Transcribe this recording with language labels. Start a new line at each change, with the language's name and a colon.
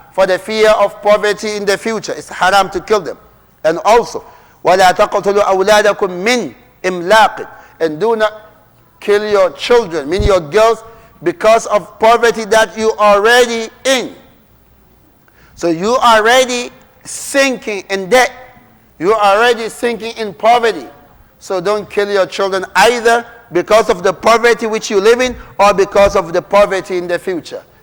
English: For the fear of poverty in the future, it's haram to kill them. And also,
Arabic: وَلَا تَقْتُلُوا أَوْلَادَكُمْ مِنْ إِمْلَاقٍ.
English: And do not kill your children, meaning your girls, because of poverty that you are already in. So you are already sinking in debt. You are already sinking in poverty. So don't kill your children either because of the poverty which you live in or because of the poverty in the future.